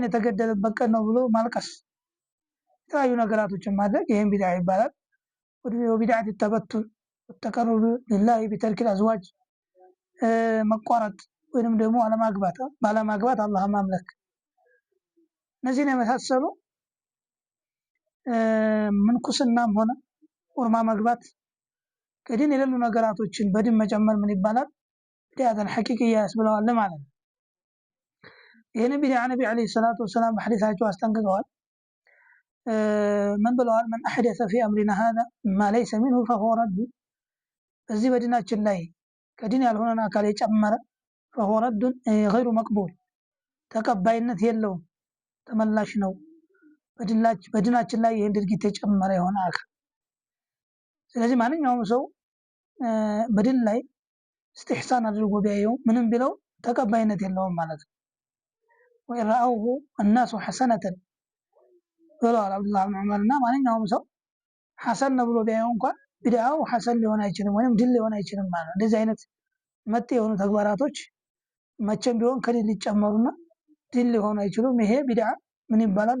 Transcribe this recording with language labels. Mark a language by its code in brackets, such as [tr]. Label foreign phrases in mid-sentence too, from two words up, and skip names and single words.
[am] የተገደለበት ቀን ነው ብሎ ማልቀስ፣ የተለያዩ ነገራቶችን ማድረግ ይሄን ቢድዓ ይባላል። [ar] وبدعة التبتل والتقرب لله بترك الأزواج [am] መቋረጥ ወይንም ደግሞ ባለማግባት አላህ ማምለክ፣ እነዚህን የመሳሰሉ ምንኩስናም ሆነ ኡርማ መግባት ከዲን የሌሉ ነገራቶችን በዲን መጨመር ምን ይባላል? [ar] بدعة حقيقية [am] ያስብለዋል ማለት ነው። ይሄን ቢድዓ ነብዩ [ar] عليه الصلاة والسلام [am] በሐዲሳቸው አስጠንቅቀዋል። ምን ብለዋል? [ar] من أحدث في أمرنا هذا ما ليس منه فهو رد [am] በዚህ በዲናችን ላይ ከዲን ያልሆነን አካል የጨመረ [ar] فهو رد غير مقبول [am] ተቀባይነት የለውም፣ ተመላሽ ነው። በዲናችን ላይ ይሄን ድርጊት የጨመረ የሆነ አካል። ስለዚህ ማንኛውም ሰው በዲን ላይ استحسان አድርጎ ቢያየው ምንም ቢለው ተቀባይነት የለውም ማለት ነው። [ar] ورآه الناس حسنة [am] ብለዋል አብዱላህ ብን ዑመር። እና ማንኛውም ሰው ሐሰን ነው ብሎ ቢያየው እንኳን ቢድዓው ሐሰን ሊሆን አይችልም ወይም ድል ሊሆን አይችልም ማለት ነው። እንደዚህ አይነት መጤ የሆኑ ተግባራቶች መቼም ቢሆን ከዲን ሊጨመሩና ድል ሊሆኑ አይችሉም። ይሄ ቢድዓ ምን ይባላል?